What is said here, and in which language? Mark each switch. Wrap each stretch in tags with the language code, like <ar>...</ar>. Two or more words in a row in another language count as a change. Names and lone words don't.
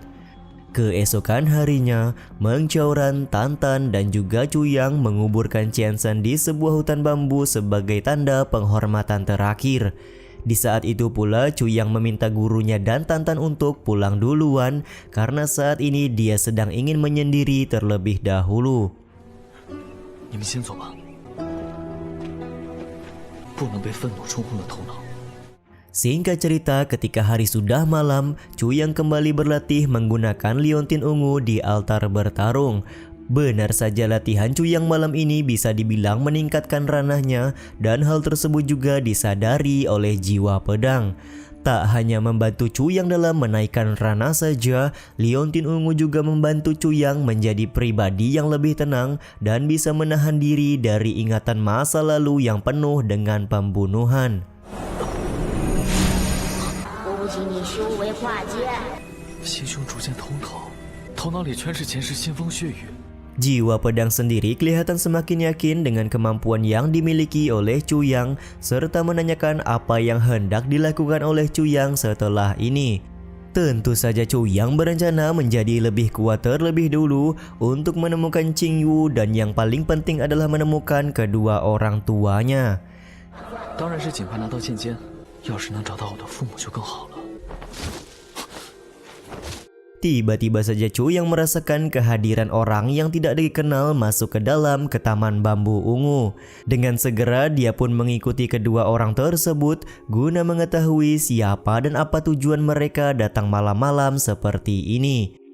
<id>Keesokan harinya, Meng Qiaoran, Tantan, dan juga Cu Yang menguburkan Qiansan di sebuah hutan bambu sebagai tanda penghormatan terakhir. Di saat itu pula Cu Yang meminta gurunya dan Tantan untuk pulang duluan karena saat ini dia sedang ingin menyendiri terlebih dahulu.</id> <zh>你们先走吧，不能被愤怒冲昏了头脑。</zh> <id>Singkat cerita, ketika hari sudah malam, Cu Yang kembali berlatih menggunakan Liontin Ungu di altar bertarung. Benar saja latihan Cu Yang malam ini bisa dibilang meningkatkan ranahnya dan hal tersebut juga disadari oleh jiwa pedang. Tak hanya membantu Cu Yang dalam menaikkan ranah saja, Liontin Ungu juga membantu Cu Yang menjadi pribadi yang lebih tenang dan bisa menahan diri dari ingatan masa lalu yang penuh dengan pembunuhan.</id> <zh>不及你修为化剑，心胸逐渐通透，头脑里全是前世腥风血雨。</zh> <id>Jiwa pedang sendiri kelihatan semakin yakin dengan kemampuan yang dimiliki oleh Cu Yang serta menanyakan apa yang hendak dilakukan oleh Cu Yang setelah ini. Tentu saja Cu Yang berencana menjadi lebih kuat terlebih dulu untuk menemukan Qing Yu dan yang paling penting adalah menemukan kedua orang tuanya.</id> <zh>当然是尽快拿到剑尖，要是能找到我的父母就更好了。</zh> <id>Tiba-tiba saja Chu yang merasakan kehadiran orang yang tidak dikenal masuk ke dalam ke taman bambu ungu. Dengan segera dia pun mengikuti kedua orang tersebut guna mengetahui siapa dan apa tujuan mereka datang malam-malam seperti ini.</id>